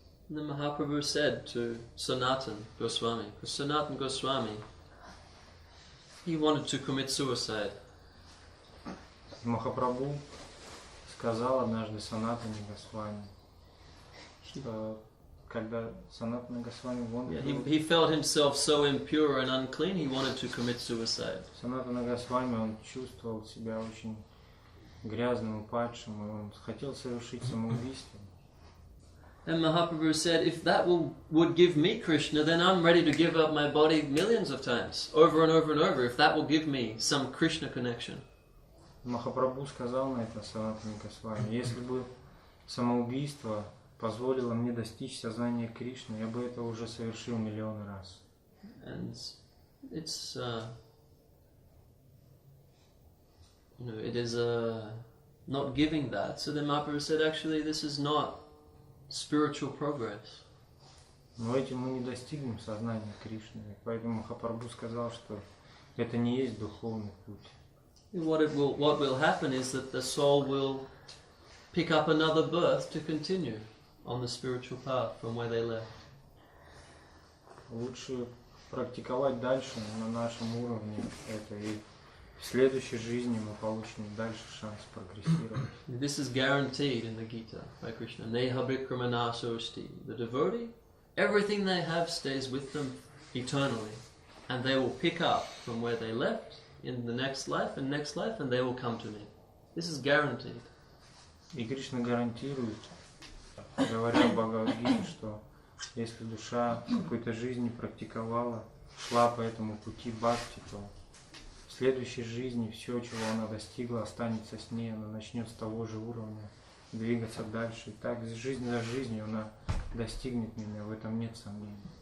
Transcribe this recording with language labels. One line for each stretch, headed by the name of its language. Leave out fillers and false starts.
English: The Mahaprabhu said to Sanatan Goswami, because Sanatan Goswami, he wanted to commit suicide.
Russian: Махапрабху сказал однажды Санатане Госвами, что когда Санатана Госвами
English: He felt himself so impure and unclean, he wanted to commit suicide.
Russian: Санатана Госвами, он чувствовал себя очень грязным, упадшим, и он хотел совершить самоубийство.
English: And Mahaprabhu said, if that would give me Krishna, then I'm ready to give up my body millions of times, over and over and over, if that will give me some Krishna connection.
Russian: Махапрабху сказал на это Санатане Госвами, если бы самоубийство позволило мне достичь сознания Кришны, я бы это уже совершил миллион раз.
English: And it's, it is not giving that. So then Mahaprabhu said, actually, this is not spiritual progress.
Russian: Но этим мы не достигнем сознания Кришны. Поэтому Махапрабху сказал, что это не есть духовный путь.
English: What will happen is that the soul will pick up another birth to continue on the spiritual path from where they left.
Russian: Лучше практиковать дальше на нашем уровне это, и в следующей жизни мы получим дальше шанс прогрессировать.
English: This is guaranteed in the Gita by Krishna.
Sanskrit: Neha Vikramanasosti.
English: The devotee, everything they have stays with them eternally, and they will pick up from where they left in the next life, and they will come to me. This is guaranteed.
Russian: И Кришна гарантирует, говоря в Бхагавад-гите, что если душа в какой-то жизни практиковала, шла по этому пути бхакти, то в следующей жизни все, чего она достигла, останется с ней, она начнет с того же уровня двигаться дальше. И так, жизнь за жизнью она достигнет меня, в этом нет сомнений.